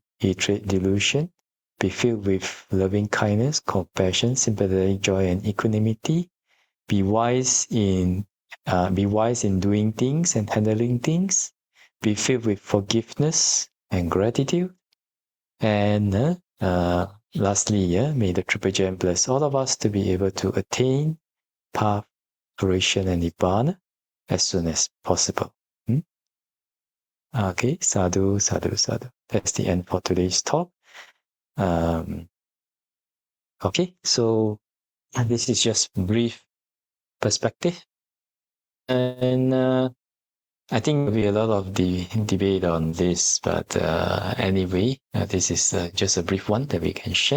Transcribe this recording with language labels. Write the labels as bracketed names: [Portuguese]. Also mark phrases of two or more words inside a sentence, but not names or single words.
[English] hatred, delusion, be filled with loving kindness, compassion, sympathetic joy, and equanimity, be wise in doing things and handling things, be filled with forgiveness and gratitude, and lastly, may the Triple Gem bless all of us to be able to attain path, fruition, and nibbana as soon as possible. [Pali] Okay, sadhu, sadhu, sadhu. [English] That's the end for today's talk. Okay, so this is just brief perspective, and I think there'll be a lot of debate on this, but anyway, this is just a brief one that we can share.